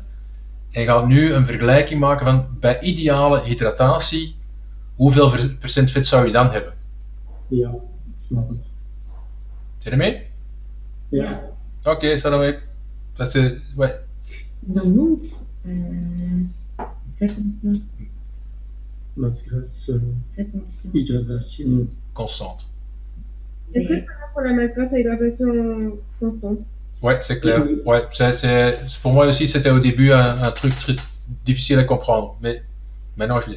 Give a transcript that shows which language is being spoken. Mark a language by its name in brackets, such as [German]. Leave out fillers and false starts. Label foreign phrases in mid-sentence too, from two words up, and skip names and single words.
[Dutch] En je gaat nu een vergelijking maken van bij ideale hydratatie, hoeveel procent vet zou je dan hebben? Ja, snap het. Zit je ermee? Ja. Oké, staat er mee. Dat is Dan noemt vetmassa. [French] Hydratation constante. Est-ce que ça va pour la masse grasse à hydratation constante? Ouais, c'est clair. Ouais, pour moi aussi, c'était au début un truc très difficile à comprendre, mais maintenant je l'ai.